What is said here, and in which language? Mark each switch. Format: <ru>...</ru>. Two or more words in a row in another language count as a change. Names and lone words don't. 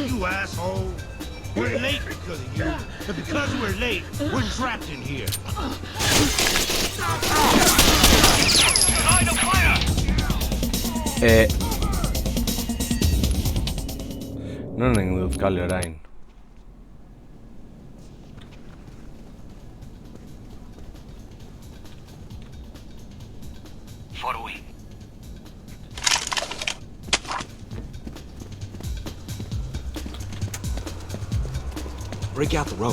<en>asshole. We're late because of you. And because we're late, we're trapped in here. Line of fire!</en> <eu>Non dut kale orain.</eu> <en>Following. Break out the rope.</en>